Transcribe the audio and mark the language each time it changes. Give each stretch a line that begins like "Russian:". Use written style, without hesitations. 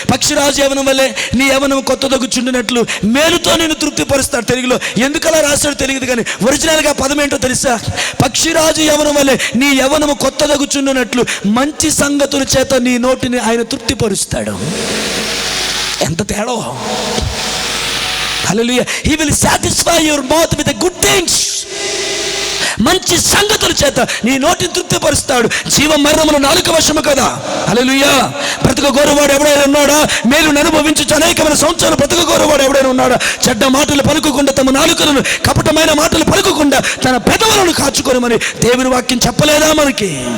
Telugu: పక్షిరాజు యవనం వల్లే నీ యవనం కొత్త దగ్గుచుండినట్లు మేలుతో నేను తృప్తిపరుస్తాడు. తెలుగులో ఎందుకలా రాస్తాడు తెలియదు, కానీ ఒరిజినల్గా పదం ఏంటో తెలుసా? పక్షిరాజు యవనం వల్లే నీ యవనము కొత్త దగ్గుచుండినట్లు మంచి సంగతుల చేత నీ నోటిని ఆయన తృప్తిపరుస్తాడు. ఎంత తేడా! హల్లెలూయా.
English: He will satisfy your mouth with the good things.
Telugu: మంచి సంగతుల చేత నీ నోటిని తృప్తిపరుస్తాడు. జీవ మరణములు నాలుక వశము కదా. హల్లెలూయా. బ్రతకగోరువాడు ఎవడైనా ఉన్నాడా? మేలును అనుభవించు అనేకమైన సంవత్సరాలు బ్రతకగోరువాడు ఎవడైనా ఉన్నాడా? చెడ్డ మాటలు పలుకకుండా తమ నాలుకలను, కపటమైన మాటలు పలుకకుండా తన పెదవులను కాచుకోనమని దేవుని వాక్యం చెప్పలేదా మనకి?